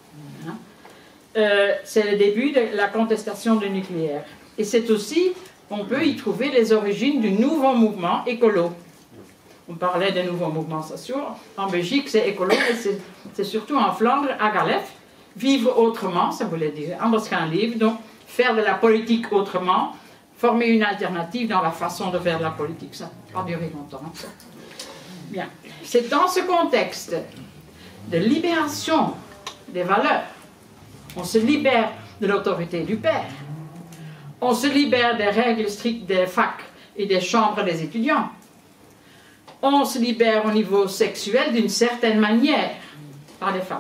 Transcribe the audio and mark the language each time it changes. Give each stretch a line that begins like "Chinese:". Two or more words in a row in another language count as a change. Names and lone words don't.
French: C'est le début de la contestation du nucléaire. Et c'est aussi, on peut y trouver les origines du nouveau mouvement écolo. On parlait des nouveaux mouvements sociaux. En Belgique, c'est écolo, mais c'est surtout en Flandre, à Galef. Vivre autrement, ça voulait dire
Dutch: anders gaan leven,
French: donc faire de la politique autrement, former une alternative dans la façon de faire de la politique. Ça n'a pas duré longtemps. Ça. Bien. C'est dans ce contexte de libération des valeurs, on se libère de l'autorité du père, on se libère des règles strictes des facs et des chambres des étudiants, on se libère au niveau sexuel d'une certaine manière par les femmes.